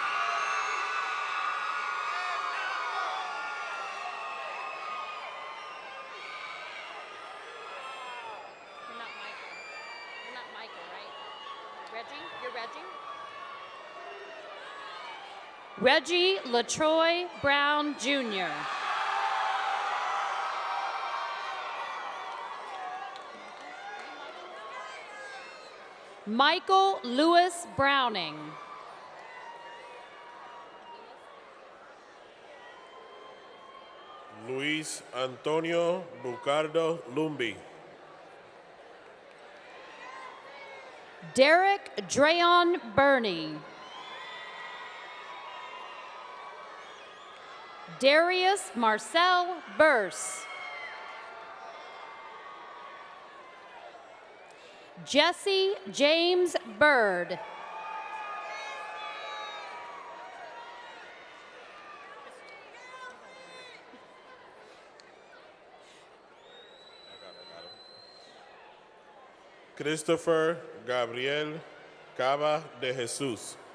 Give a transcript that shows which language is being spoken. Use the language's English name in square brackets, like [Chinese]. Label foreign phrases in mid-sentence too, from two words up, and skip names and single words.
[English] You're not Michael, right? Reggie? You're Reggie? Reggie LaTroy Brown Jr. Michael Lewis Browning. Luis Antonio Bucardo Lumbi. Derek Drayon Burney. Darius Marcel Burse. Jesse James Bird. Christopher Gabriel Cava de Jesus.